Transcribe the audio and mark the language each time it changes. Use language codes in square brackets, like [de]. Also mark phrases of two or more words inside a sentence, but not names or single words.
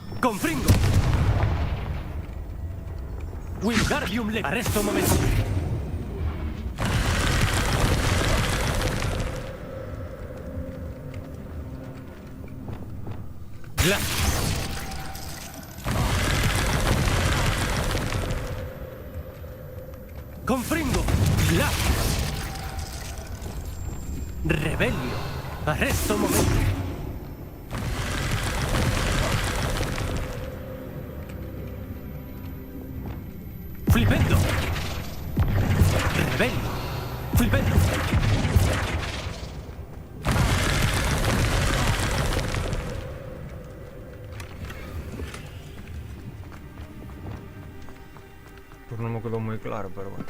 [es] Confringo. Wingardium Leviosa. Arresto un momento. Glacius. Confringo. Glacius. Rebelio. Arresto un momento. Flipendo. Rebelio. Flipendo. Pues no me quedó muy claro, pero bueno.